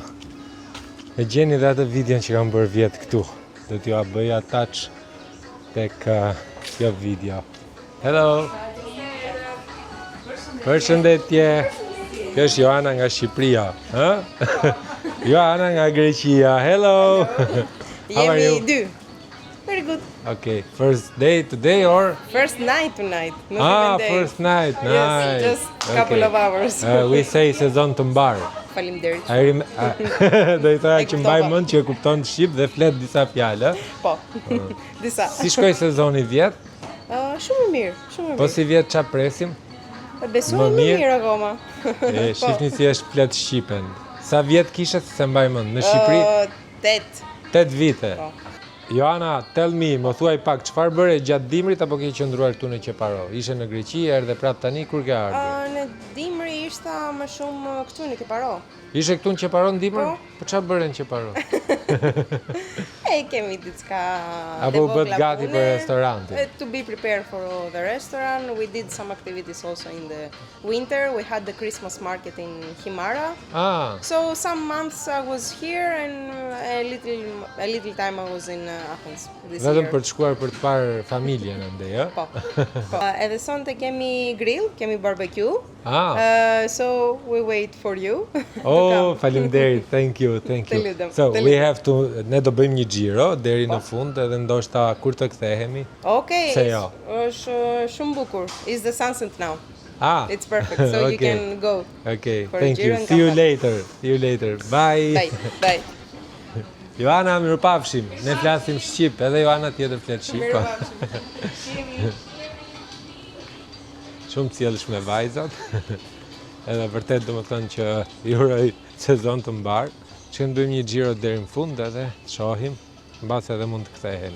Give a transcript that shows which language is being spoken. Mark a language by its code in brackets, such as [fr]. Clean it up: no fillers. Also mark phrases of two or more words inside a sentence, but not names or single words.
[sq] E gjeni dhe atë videon që kam bërë vjetë këtu. Do t'ju a bëj attach tek kjo video. Hello! Përshëndetje! Kjo është Joana nga Shqipëria. Joana nga Greqia. [en] Hello! How are you? [sq] Jemi dy. [en] Very good. Okay, first day today or? First night tonight. Not even day. First night, nice. Yes, just couple of hours. We say [sq] sezon të mbar. Faleminderit. Do i thoya që mbaj mend që e kupton shqip dhe flet disa fjalë. Po. Disa. Si shkoi sezoni vjet? Shumë mirë, shumë mirë. Po si vjet ç'a presim? Besoj më mirë akoma. Shihni si është flet shqipen. Sa vjet kishe se mbaj mend në Shqipëri? 8 vite. Po. Joana, [en] tell me, [sq] më thuaj pak, çfarë bëre gjatë dimrit apo ke qëndruar këtu në Qeparo? Ishe në Greqi, erdhe prap tani, kur ke ardhur? Në dimri ishta më shumë këtu në Qeparo. Ishe këtu në Qeparo në dimër? Po çfarë bëre në Qeparo? Kemi diçka apo bët gati për restorantin? [en] To be prepared for the restaurant, we did some activities also in the winter. We had the Christmas market in Himara. So some months I was here and a little time I was in Athens this year. [sq] Vetëm për të shkuar për të parë familjen andaj, ë? Po. Edhe sonte kemi grill, kemi barbecue. [en] So we wait for you. [sq] Oh, faleminderit. [en] Thank you. So we have to [sq] ne do bëjmë një xhiro deri në fund edhe ndoshta kur të kthehemi. Okay. Se jo. Është shumë bukur. [en] It's the sunset now. It's perfect. So okay. You can go. Okay. Thank you. See you later. Bye. Bye. [sq] Joana, mirupafshim. Ne flasim shqip, edhe Joana tjetër flet shqip. Shumë cilësh me vajzat. Edhe vërtet do më thënë që i uroj sezon të mbarë, që ndojmë një xhiro deri në fund edhe të shohim, mbas edhe mund të kthehemi.